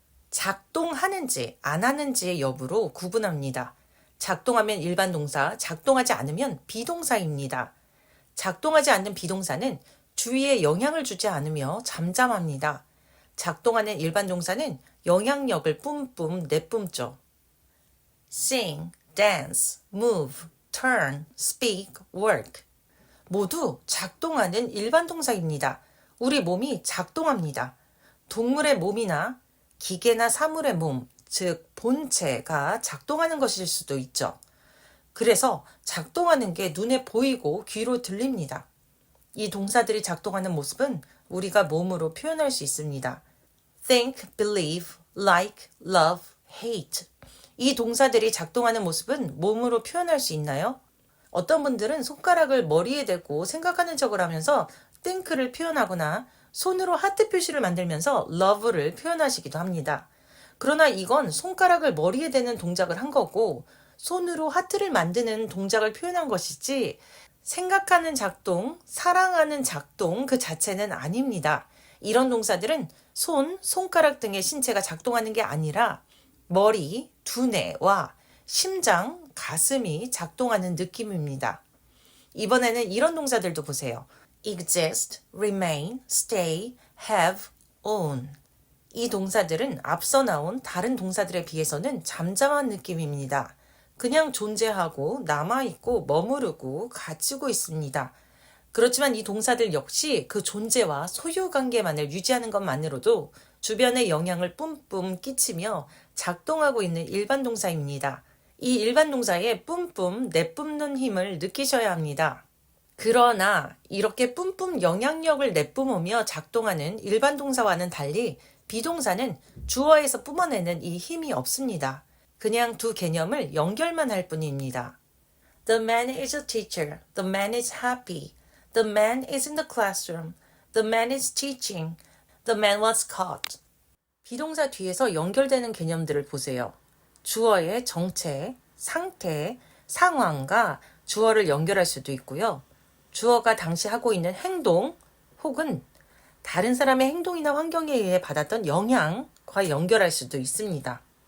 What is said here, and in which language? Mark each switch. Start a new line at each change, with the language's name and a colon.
Korean: 작동하는지 안 하는지의 여부로 구분합니다. 작동하면 일반 동사, 작동하지 않으면 비동사입니다. 작동하지 않는 비동사는 주위에 영향을 주지 않으며 잠잠합니다. 작동하는 일반 동사는 영향력을 뿜뿜 내뿜죠.
English: sing, dance, move, turn, speak, work
Korean: 모두 작동하는 일반 동사입니다. 우리 몸이 작동합니다. 동물의 몸이나 기계나 사물의 몸, 즉 본체가 작동하는 것일 수도 있죠. 그래서 작동하는 게 눈에 보이고 귀로 들립니다. 이 동사들이 작동하는 모습은 우리가 몸으로 표현할 수 있습니다.
English: think, believe, like, love, hate.
Korean: 이 동사들이 작동하는 모습은 몸으로 표현할 수 있나요? 어떤 분들은 손가락을 머리에 대고 생각하는 척을 하면서 think를 표현하거나 손으로 하트 표시를 만들면서 love를 표현하시기도 합니다. 그러나 이건 손가락을 머리에 대는 동작을 한 거고 손으로 하트를 만드는 동작을 표현한 것이지 생각하는 작동, 사랑하는 작동 그 자체는 아닙니다. 이런 동사들은 손, 손가락 등의 신체가 작동하는 게 아니라 머리, 두뇌와 심장, 가슴이 작동하는 느낌입니다. 이번에는 이런 동사들도 보세요.
English: exist, remain, stay, have, own.
Korean: 이 동사들은 앞서 나온 다른 동사들에 비해서는 잠잠한 느낌입니다. 그냥 존재하고 남아있고 머무르고 가지고 있습니다. 그렇지만 이 동사들 역시 그 존재와 소유 관계만을 유지하는 것만으로도 주변에 영향을 뿜뿜 끼치며 작동하고 있는 일반 동사입니다. 이 일반 동사에 뿜뿜 내뿜는 힘을 느끼셔야 합니다. 그러나 이렇게 뿜뿜 영향력을 내뿜으며 작동하는 일반 동사와는 달리 비동사는 주어에서 뿜어내는 이 힘이 없습니다. 그냥 두 개념을 연결만 할 뿐입니다.
English: The man is a teacher. The man is happy. The man is in the classroom. The man is teaching. The man was caught.
Korean: 비동사 뒤에서 연결되는 개념들을 보세요. 주어의 정체, 상태, 상황과 주어를 연결할 수도 있고요. 주어가 당시 하고 있는 행동 혹은 다른 사람의 행동이나 환경에 의해 받았던 영향과 연결할 수도 있습니다.